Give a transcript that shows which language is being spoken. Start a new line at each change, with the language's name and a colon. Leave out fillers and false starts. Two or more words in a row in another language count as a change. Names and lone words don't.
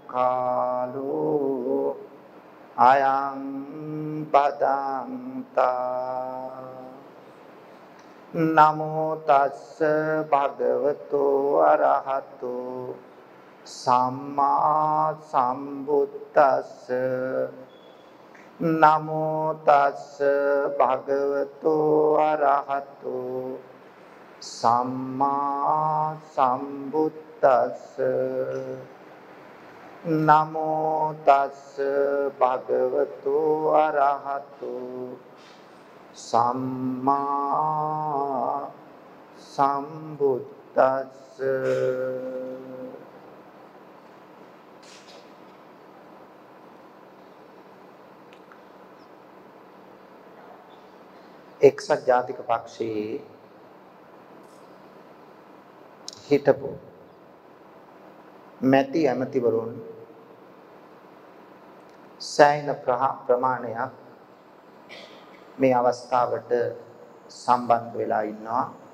Pali: කාලෝ අයං බදන්තා නමෝ තස්ස භගවතෝ අරහතෝ සම්මා සම්බුද්දස්ස නමෝ තස්ස භගවතෝ අරහතෝ සම්මා සම්බුද්දස්ස නමෝ තස්ස භගවතෝ අරහතෝ සම්මා සම්බුද්දස්ස
Sinhala: එක්සත් ජාතික පක්ෂයේ හිටපු මැති ඇමතිවරුන් සෑහෙන ප්‍රමාණයක් මේ අවස්ථාවට සම්බන්ධ වෙලා ඉන්නවා.